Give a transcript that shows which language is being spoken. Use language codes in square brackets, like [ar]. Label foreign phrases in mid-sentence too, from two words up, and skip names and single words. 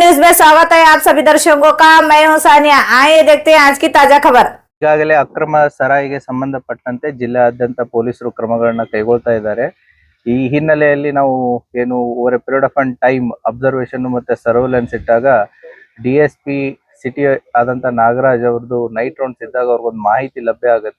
[hi] में स्वागत है आप सभी दर्शकों का। मैं हूं सानिया। आइए देखते हैं आज की ताजा खबर। [kn] ಈಗಾಗಲೇ ಅಕ್ರಮ ಸರಾಯಿಗೆ ಸಂಬಂಧಪಟ್ಟಂತೆ ಜಿಲ್ಲಾದ್ಯಂತ ಪೊಲೀಸರು ಕ್ರಮಗಳನ್ನ ಕೈಗೊಳ್ತಾ ಇದ್ದಾರೆ. ಈ ಹಿನ್ನೆಲೆಯಲ್ಲಿ ನಾವು ಏನು [en] over a period of time observation [kn] ಮತ್ತೆ ಸರ್ವೆಲೆನ್ಸ್ ಇಟ್ಟಾಗ DSP ಸಿಟಿ ಆದಂತ ನಾಗರಾಜ್ ಅವ್ರದ್ದು [en] night rounds [kn] ಇದ್ದಾಗ ಅವ್ರಿಗೊಂದು ಮಾಹಿತಿ ಲಭ್ಯ ಆಗುತ್ತೆ.